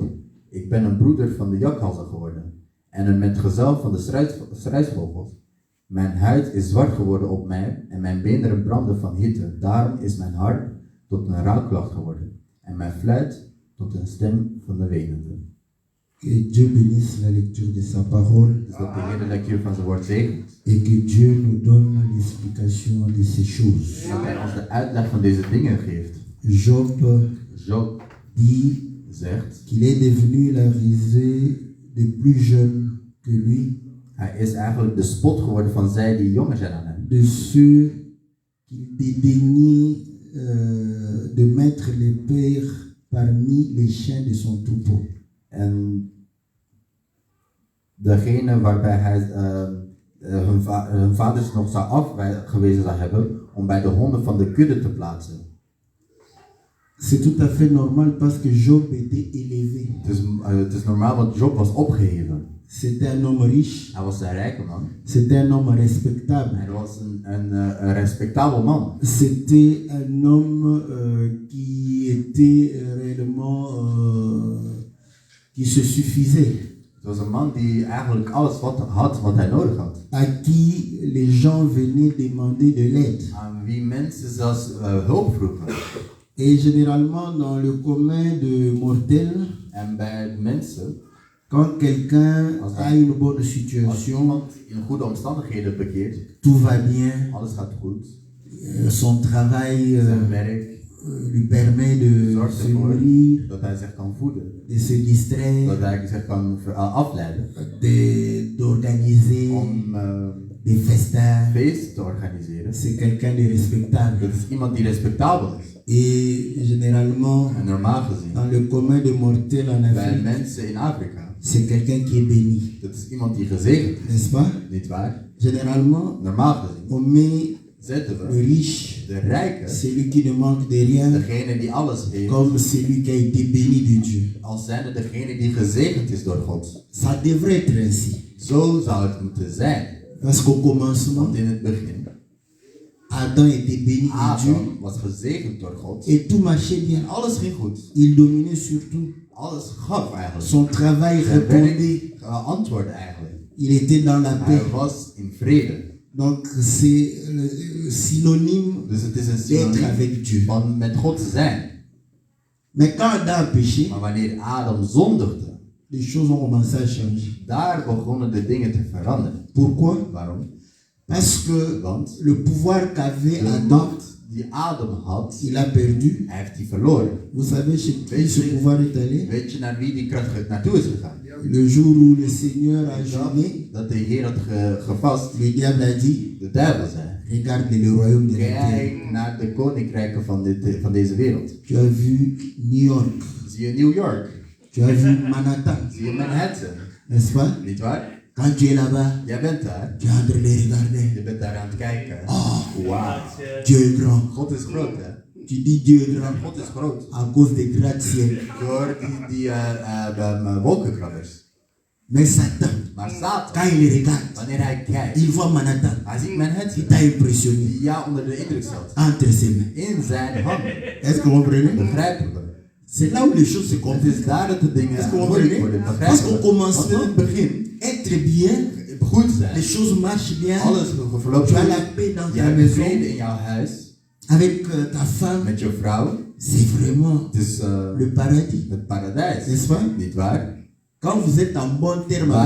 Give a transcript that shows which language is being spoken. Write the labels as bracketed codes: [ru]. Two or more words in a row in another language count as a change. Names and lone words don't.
[nl] Ik ben een broeder van de jakhalzen geworden. En een metgezel van de struisvogels. Mijn huid is zwart geworden op mij en mijn beenderen branden van hitte. Daarom is mijn harp tot een rouwklacht geworden. En mijn fluit tot een stem van de wenenden. [fr] Que Dieu bénisse la lecture de sa parole. [nl] Dus dat de Heer de lectuur van zijn woord zegent. [fr] Et que Dieu nous donne l'explication de ces choses. [nl] En dat hij ons de uitleg van deze dingen geeft. Job die zegt [fr] qu'il est devenu la risée des plus jeunes que lui. [nl] Hij is eigenlijk de spot geworden van zij die jonger zijn dan hem. [fr] De ceux qui dédaignaient de mettre les pères parmi les chiens de son troupeau. [nl] En degene waarbij hij hun vaders nog zou afgewezen zou hebben om bij de honden van de kudde te plaatsen. [fr] C'est tout à fait normal parce que Job était élevé. [nl] Het is normaal, want Job was opgeheven. [fr] C'était un homme riche. [nl] Hij was een rijke man. [fr] C'était un homme respectable. [nl] Hij was een respectabel man. [fr] C'était un homme qui était réellement qui se suffisait. [nl] Het was een man die eigenlijk alles had wat hij nodig had. [fr] À qui les gens venaient demander de l'aide. [nl] Aan wie mensen zelfs hulp vroegen. [fr] Et généralement dans le commun de mortels, [nl] en bij mensen, [fr] quand quelqu'un a une bonne situation, [nl] als iemand in goede omstandigheden bekeert, [fr] tout va bien, [nl] alles gaat goed, [fr] son travail [nl] zijn werk [fr] lui permet de [nl] Zorgt [fr] se [nl] ervoor [fr] nourrir, [nl] dat hij zich kan voeden. [fr] de se distraire, [nl] Dat hij zich kan afleiden. [fr] d'organiser [nl] Om [fr] des festins. [nl] feest te organiseren. [fr] C'est quelqu'un de respectable. [nl] Dat is iemand die respectabel is. [fr] Et généralement, [nl] En normaal gezien, [fr] dans le commun des mortels en [nl] bij [fr] Afrique, [nl] mensen in Afrika, [fr] c'est quelqu'un qui est béni, [nl] dat is iemand die gezegend is. [fr] n'est-ce pas? [nl] Niet waar? [fr] Généralement, [nl] Normaal gezien [fr] on met [nl] zetten [fr] le [nl] we [fr] riche, [nl] de rijke, [fr] celui qui ne manque de rien, [nl] degene die alles heeft, [fr] comme celui qui a été béni de Dieu. [nl] als zijnde degene die gezegend is door God. [fr] Ça devrait être ainsi. [nl] Zo zou het moeten zijn. [fr] Parce qu'au commencement, [nl] Want in het begin, [fr] Adam était béni de Dieu [nl] Adam was gezegend door God. [fr] et tout marchait bien. [nl] En alles ging goed. [fr] Il dominait sur tout. [nl] Alles gaf eigenlijk. [fr] Son travail [nl] Zijn [fr] répondait. [nl] werk antwoordde eigenlijk. [fr] Il était dans la paix. [nl] Hij was in vrede. [fr] Donc c'est synonyme [nl] Dus het is een [fr] d'être [nl] synoniem [fr] avec Dieu. [nl] van met God te zijn. [fr] Mais quand Adam a péché, [nl] Maar wanneer Adam zondigde, [fr] les choses ont commencé à changer. [nl] daar begonnen de dingen te veranderen. [fr] Pourquoi? [nl] Waarom? [fr] Parce que [nl] Want [fr] le pouvoir qu'avait [nl] de Adam, macht die Adam had, [fr] il a perdu. [nl] hij heeft die verloren. [fr] Vous savez chez qui ce pouvoir est allé? [nl] Weet je naar wie die kracht naartoe is gegaan? [fr] Le jour où le Seigneur a jeûné, [nl] Dat de Heer had gevast, [fr] le diable a dit, [nl] de duivel zei: [fr] regarde le royaume de la terre. [nl] kijk naar de koninkrijken van deze wereld. [fr] Tu as vu New York, [nl] Zie je New York? [fr] tu as vu Manhattan, [nl] Zie je Manhattan? [fr] n'est-ce pas? [nl] Niet waar? [fr] Quand tu es là-bas, [nl] Jij bent daar. [fr] tu es en train de regarder. [nl] Je bent daar aan het kijken. [fr] Oh, [nl] Wauw. [fr] Dieu est grand. [nl] God is groot, hè? [fr] Tu dis Dieu est grand [nl] God is groot. [fr] à cause des gratte-ciel. [nl] Door die wolkenkrabbers. [fr] Mais Satan, [nl] Maar Satan, [fr] quand il regarde, [nl] wanneer hij kijkt, [fr] il voit Manhattan. [nl] hij ziet Manhattan, [fr] Il t'a impressionné [nl] die jou onder de indruk zat. [fr] entre ses mains. [nl] In zijn handen. [fr] Est-ce que vous comprenez? [nl] Begrijpen we? [fr] C'est là où les choses se [nl] Het [fr] compliquent. [nl] is daar dat de dingen [fr] Est-ce que vous [nl] moeilijk [fr] comprenez? [nl] worden. [fr] Parce qu'au [nl] Begrijpen we? Want in [fr] commencement, [nl] het begin, [fr] être bien, [nl] goed [fr] les [nl] zijn, [fr] choses marchent bien. [nl] alles verloopt [fr] Tu as [nl] goed. [fr] la paix dans [nl] Je [fr] ta [nl] hebt [fr] maison, [nl] vrede in jouw huis, [fr] avec ta femme. [nl] met je vrouw. [fr] C'est vraiment [nl] Het is [fr] le paradis, [nl] het paradijs. [fr] n'est-ce pas? [nl] Niet waar? [fr] Quand vous êtes en bon terme avec